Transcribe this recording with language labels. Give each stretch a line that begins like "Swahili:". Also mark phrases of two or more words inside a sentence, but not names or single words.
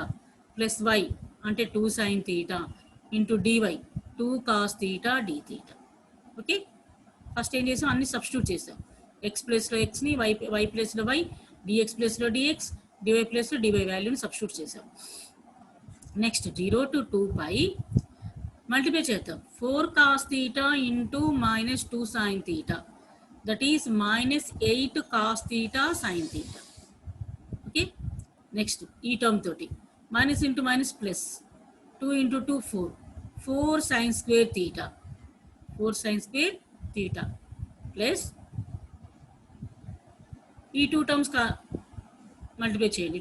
English: Plus y అంటే 2 sin theta. Into dy. 2 cos theta d theta. okay first
Telugu: ఏం చేసాం? అన్ని సబ్స్టిట్యూట్ చేసాం. ఎక్స్ ప్లేస్లో ఎక్స్ని, వై ప్లేస్లో వై, డిఎక్స్ ప్లేస్లో డిఎక్స్, డివై ప్లేస్లో డివై వాల్యూని సబ్స్టిట్యూట్ చేసాం.
English: next 0 to 2 pi multiply చేద్దాం. 4 cos theta into minus 2 sin theta. That is minus 8 cos theta sin theta. okay next ఈ టర్మ్ తోటి minus into minus plus 2 into 2 4. 4 sin square theta. 4 sin square theta ప్లస్ ఈ two terms multiply చేయండి.